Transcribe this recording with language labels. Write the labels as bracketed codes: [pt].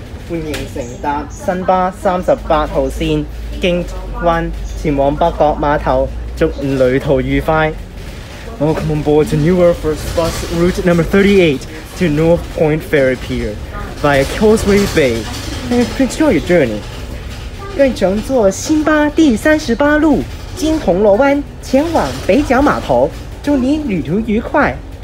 [zh] 歡迎乘搭新巴38號線經灣前往北角碼頭，祝旅途愉快。 [en] Welcome on board to Newer First Bus Route number 38 to North Point Ferry Pier via Causeway Bay. Enjoy your journey. [zh] 愿乘坐新巴第38路经铜锣湾前往北角码头，祝你旅途愉快。